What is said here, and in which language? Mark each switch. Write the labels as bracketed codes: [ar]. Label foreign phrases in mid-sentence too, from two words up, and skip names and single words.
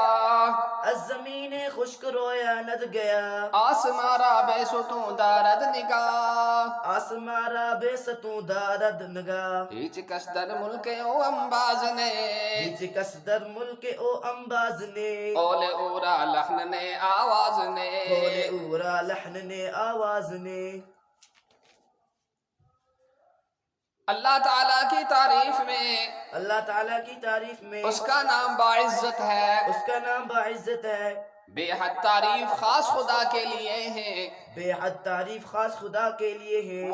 [fa] از زمین خشک رویا ند گیا آسمان را بے ستون دارد نگاہ آسمان را بے ستوں دارد نگاہ هیچ کس در ملک او انباز نے هیچ کس در ملک او انباز نے قول او را لحن نے آواز نے قول او را لحن نے آواز نے [ur] اللہ تعالیٰ کی تعریف میں اللہ تعالیٰ کی تعریف میں اس کا نام باعزت ہے اس کا نام باعزت ہے بے حد تعریف خاص خدا کے لیے ہے بے حد تعریف خاص خدا کے لیے ہے